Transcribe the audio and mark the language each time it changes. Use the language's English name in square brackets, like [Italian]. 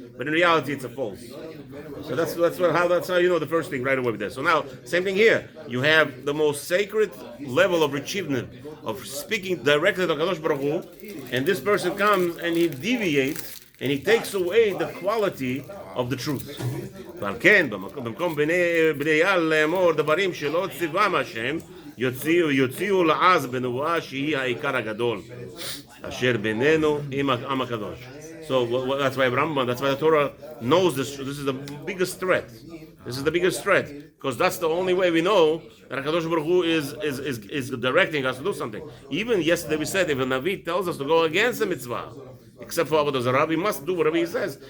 [English] but in reality it's a false. So that's how you know the first thing right away with this. So now, same thing here. You have the most sacred level of achievement of speaking directly to Kadosh Baruch Hu, and this person comes and he deviates and he takes away the quality of the truth. [Hebrew] ועל כן, במקום בני אל לאמור דברים שלא ציוום השם, יוציאו לעז בנבואה שהיא העיקר הגדול, אשר בינינו עם העם הקדוש. [English] So that's why Rambam, that's why the Torah knows this. This is the biggest threat. This is the biggest threat, because that's the only way we know that HaKadosh Baruch Hu is directing us to do something. Even yesterday we said if a Navi tells us to go against the mitzvah, except for Avodah Zarah, we must do whatever he says.